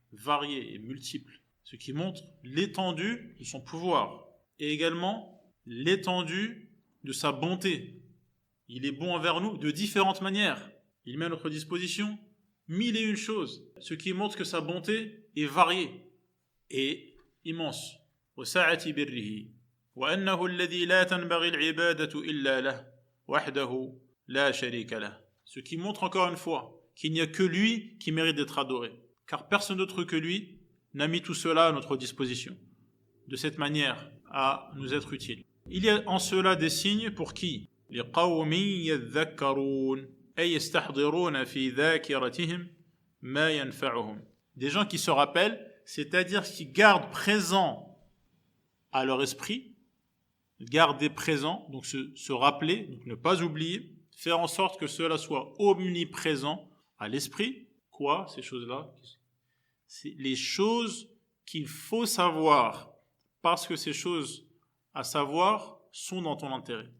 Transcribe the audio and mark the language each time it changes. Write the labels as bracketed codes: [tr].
[fr] Variés et multiples. Ce qui montre l'étendue de son pouvoir. Et également l'étendue de sa bonté. Il est bon envers nous de différentes manières. Il met à notre disposition 1001 choses. Ce qui montre que sa bonté est variée et immense. [ar] وسعة بره وأنه الذي لا تنبغي العبادة إلا له وحده لا شريك له. [fr] Ce qui montre encore une fois qu'il n'y a que lui qui mérite d'être adoré. Car personne d'autre que lui n'a mis tout cela à notre disposition. De cette manière à nous être utile. Il y a en cela des signes pour qui? [ar] لقوم يذكرون أي يستحضرون في ذاكرتهم ما ينفعهم. [fr] Des gens qui se rappellent, c'est-à-dire qui gardent présent à leur esprit, garder présent, donc se rappeler, donc ne pas oublier, faire en sorte que cela soit omniprésent à l'esprit. Quoi, ces choses-là? C'est les choses qu'il faut savoir, parce que ces choses à savoir sont dans ton intérêt.